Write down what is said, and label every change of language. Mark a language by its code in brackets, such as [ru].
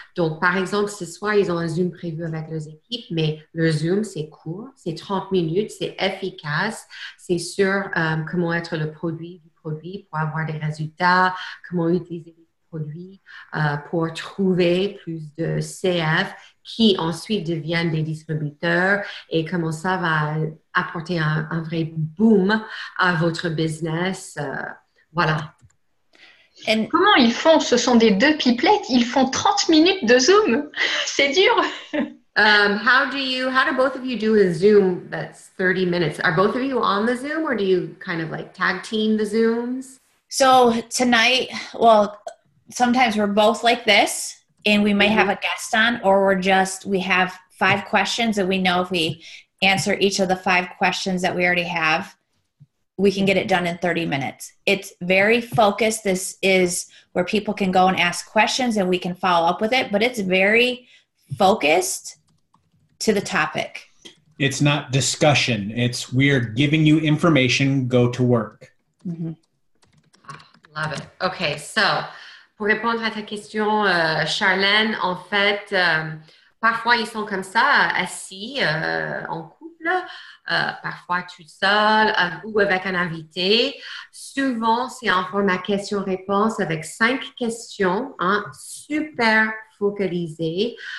[fr] Donc, par exemple, ce soir, ils ont un Zoom prévu avec leurs équipes, mais le Zoom, c'est court, c'est 30 minutes, c'est efficace, c'est sur comment être le produit du produit pour avoir des résultats, comment utiliser les produits pour trouver plus de CF qui ensuite deviennent des distributeurs et comment ça va apporter un vrai boom à votre business. Voilà. Et comment ils font? Ce sont des deux pipelettes. Ils font 30 minutes de Zoom. C'est dur. [en] How do both of you do a Zoom that's 30 minutes? Are both of you on the Zoom or do you kind of like tag team the Zooms? So tonight, well, sometimes we're both like this and we may have a guest on, or we have 5 questions and we know if we answer each of the 5 questions that we already have, we can get it done in 30 minutes. It's very focused. This is where people can go and ask questions and we can follow up with it, but it's very focused to the topic. It's not discussion. It's we're giving you information, go to work. Mm-hmm. Love it. Okay, so [fr] pour répondre à ta question, Charlène, en fait, parfois ils sont comme ça, assis en couple, parfois tout seul ou avec un invité. Souvent, c'est en format question-réponse avec 5 questions, hein, super focalisées.